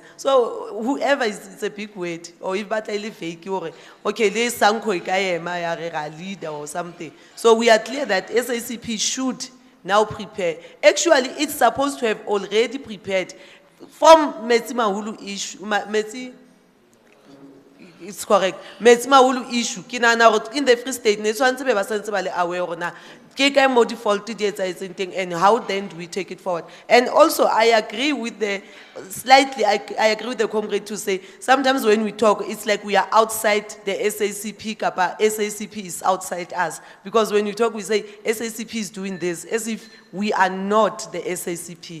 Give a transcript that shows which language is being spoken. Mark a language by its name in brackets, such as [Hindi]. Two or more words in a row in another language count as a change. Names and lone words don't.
[English] So whoever it's a big word, or if battle fake or okay, there's Sanko leader or something. So we are clear that SACP should now prepare. Actually, it's supposed to have already prepared from Metsi Mahulu issue. It's correct. Metsi Mahulu issue. In the Free State, [Southern Sotho] ne tshwantse be ba santse ba le aware rona ke kae mo default di etsahetseng teng, [English] and how then do we take it forward? And also I agree with the I agree with the comrade to say sometimes when we talk it's like we are outside the SACP, kapa SACP is outside us, because when we talk we say SACP is doing this as if we are not the SACP.